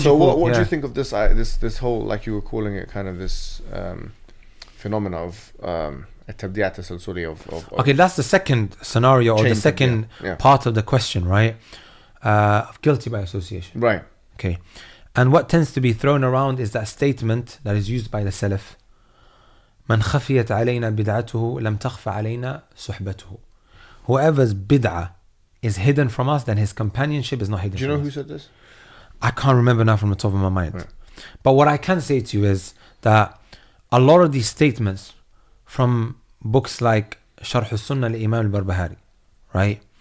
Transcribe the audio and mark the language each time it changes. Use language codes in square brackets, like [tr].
[en] So what do you think of this whole, like you were calling it, kind of this phenomena of [ar] التبديعات التسلسلية [en] of okay, that's the second scenario, or the second part of the question, right? Of guilty by association. Right. Okay. And what tends to be thrown around is that statement that is used by the Salaf. [ar] من خفيت علينا بدعته لم تخف علينا صحبته. [en] Whoever's bid'ah is hidden from us, then his companionship is not hidden. Do you know who said this? I can't remember now from the top of my mind. Right. But what I can say to you is that a lot of these statements from books like Sharh al-Sunnah al-Imam al-Barbahari, right?